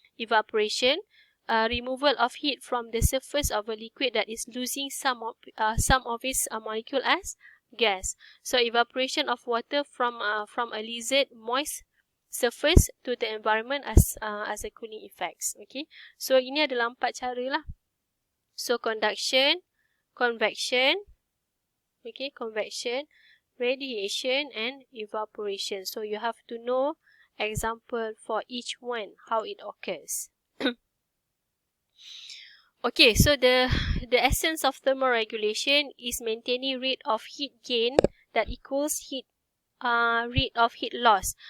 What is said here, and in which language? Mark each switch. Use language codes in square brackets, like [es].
[en] Evaporation, removal of heat from the surface of a liquid that is losing some of its molecule as gas. So evaporation of water from a lizard moist surface to the environment as a cooling effects. [ms] Okay, so ini adalah 4 cara lah. [en] So conduction, convection, okay, convection, radiation and evaporation. So you have to know example for each one, how it occurs. Okay, so the essence of thermoregulation is maintaining rate of heat gain that equals rate of heat loss.